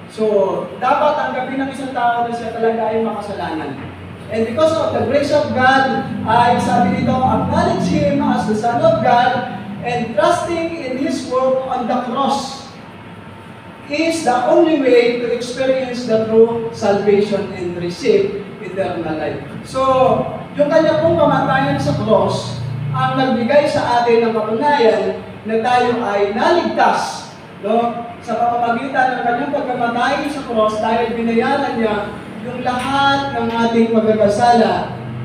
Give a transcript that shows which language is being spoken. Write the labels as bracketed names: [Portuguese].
[Filipino] So, dapat tanggapin ng isang tao na siya talaga ay makasalanan. [English] And because of the grace of God, [Filipino] ay sabi dito, [English] acknowledge Him as the Son of God and trusting in His work on the cross is the only way to experience the true salvation and receive eternal life. [Filipino] So, yung kanya pong kamatayan sa cross, ang nagbigay sa atin ng katunayan na tayo ay naligtas, no? Sa pamamagitan ng kanyang pagkamatay sa cross dahil binayaran niya yung lahat ng ating pagkakasala.